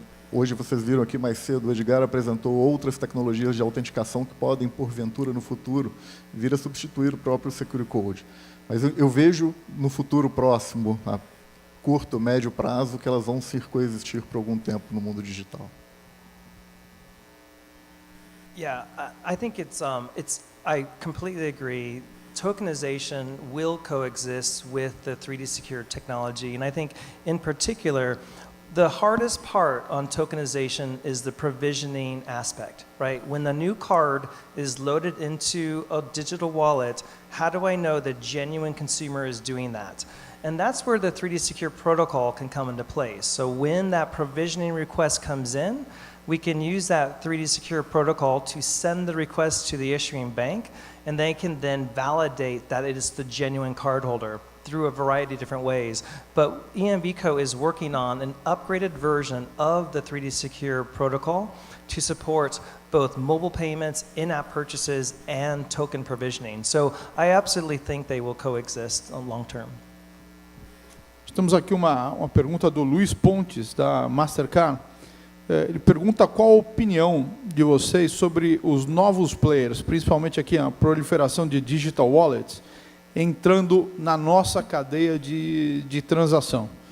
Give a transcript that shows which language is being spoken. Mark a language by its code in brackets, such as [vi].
[pt] Hoje, vocês viram aqui mais cedo, o Edgar apresentou outras tecnologias de autenticação que podem, porventura, no futuro, vir a substituir o próprio Secure Code. Mas eu vejo, no futuro próximo, a curto, médio prazo, que elas vão se coexistir por algum tempo no mundo digital. [en] Yeah, I think I completely agree. Tokenization will coexist with the 3D Secure technology, and I think, in particular, the hardest part on tokenization is the provisioning aspect, right? When the new card is loaded into a digital wallet, how do I know the genuine consumer is doing that? And that's where the 3D Secure protocol can come into place. So when that provisioning request comes in, we can use that 3D Secure protocol to send the request to the issuing bank, and they can then validate that it is the genuine cardholder through a variety of different ways. But EMVCo is working on an upgraded version of the 3D Secure protocol to support both mobile payments, in-app purchases, and token provisioning. So I absolutely think they will coexist long term. [pt] Temos aqui uma pergunta do Luiz Pontes, da Mastercard. Ele pergunta qual a opinião de vocês sobre os novos players, principalmente aqui a proliferação de digital wallets, entrando na nossa cadeia de transação.